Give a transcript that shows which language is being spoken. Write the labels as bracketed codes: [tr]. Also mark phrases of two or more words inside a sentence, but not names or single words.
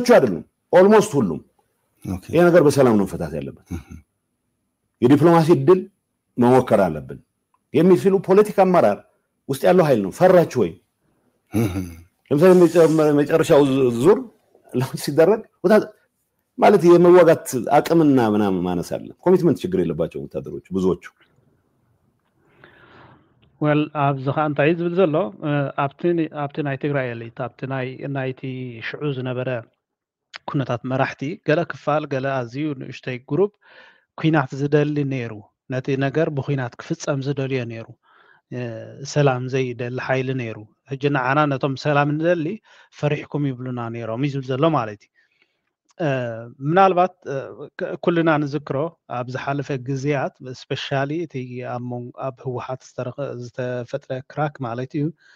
[am] አይደሉም ኦልሞስት ሁሉም ይሄ ነገር በሰላም ነው መፈታት ያለበት የዲፕሎማሲ ድል መሞከር አለብን የሚፊሉ ፖለቲካ አመራር ውስጥ ያለው ኃይል ነው ፈራችሁ ወይ ለምሳሌ መጨረሻው ዙር ለምን ሲደረግ ማለት የመዋጋት አቅምና ምናምን ማነስ አለ ኮሚትመንት ችግር የለባቸው ወታደሮች ብዙዎቹ [ti] well ኣብዝኻ እንታይ ዝብል ዘሎ ኣብቲ ናይ ትግራይ ኤሊት ኣብቲ ናይቲ ሽዑ ዝነበረ ኩነታት መራሕቲ ገለ ክፋል ገለ ኣዝዩ ንእሽተይ ግሩፕ ኩናት ዝደሊ ነይሩ ነቲ ነገር ብኩናት ክፍጸም ዝደልዮ ነይሩ ሰላም ዘይደሊ ሓይሊ ነይሩ ሕጂ ንዓና ነቶም ሰላም ንደሊ ፈሪሕኩም ይብሉና ነይሮም ይዝብል ዘሎ ማለት እዩ ምናልባት ኩልና ንዝክሮ ኣብ ዝሓለፈ ግዜያት ስፔሻሊ እቲ ኣብ ህወሓት ዝተፈጥረ ክራክ ማለት እዩ